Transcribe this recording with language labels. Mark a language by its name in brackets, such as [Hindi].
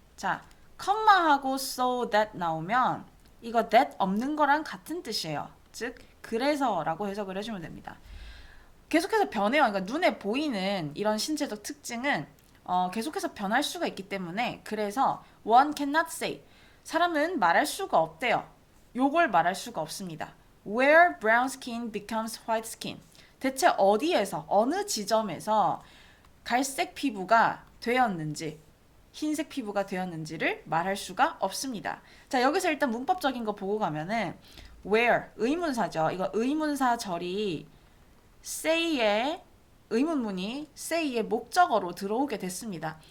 [Korean] 자, 컴마하고 so that 나오면 이거 that 없는 거랑 같은 뜻이에요. 즉, 그래서라고 해석을 해주면 됩니다. 계속해서 변해요. 그러니까 눈에 보이는 이런 신체적 특징은 계속해서 변할 수가 있기 때문에, 그래서 [English] one cannot say. [Korean] 사람은 말할 수가 없대요. 요걸 말할 수가 없습니다. [English] Where brown skin becomes white skin. [Korean] 대체 어디에서, 어느 지점에서 갈색 피부가 되었는지, 흰색 피부가 되었는지를 말할 수가 없습니다. 자, 여기서 일단 문법적인 거 보고 가면은 where, 의문사죠. 이거 의문사절이 say의 의문문이 say의 목적어로 들어오게 됐습니다.